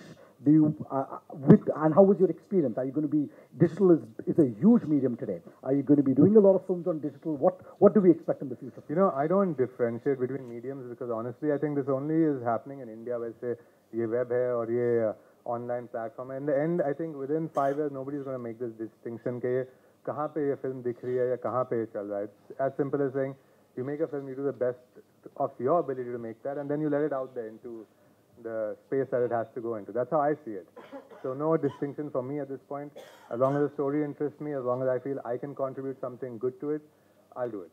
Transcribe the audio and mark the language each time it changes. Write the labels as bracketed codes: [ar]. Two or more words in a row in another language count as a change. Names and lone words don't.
[en] Do you, and how was your experience? Are you going to be, digital is a huge medium today. Are you going to be doing a lot of films on digital? What do we expect in the future? You know, I don't differentiate between mediums because honestly, I think this only is happening in India where say, [hi] ये वेब है [en] or ye online platform. In the end, I think within 5 years, nobody's going to make this distinction [hi] के कहाँ पे ये फ़िल्म दिख रही है या कहाँ पे ये चल रहा है. [en] It's as simple as saying, you make a film, you do the best of your ability to make that, and then you let it out there into the space that it has to go into. That's how I see it. So no distinction for me at this point. As long as the story interests me, as long as I feel I can contribute something good to it, I'll do it.